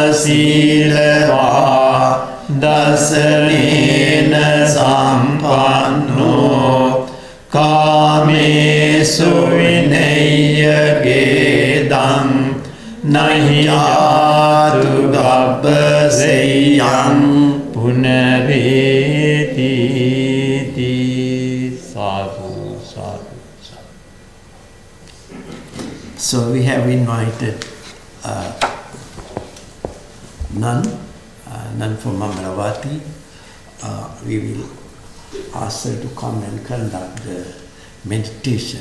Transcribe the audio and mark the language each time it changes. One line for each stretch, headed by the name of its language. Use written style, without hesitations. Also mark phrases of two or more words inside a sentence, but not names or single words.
Pali: සීලවා දසනේන සම්පන්නෝ කාමේසු විනය්‍ය ගේදං නහි යාතු ගබ්බසෙයං පුනරේති සාදු සාදු.
English: So we have invited nun from Amaravati. We will ask her to come and conduct the meditation.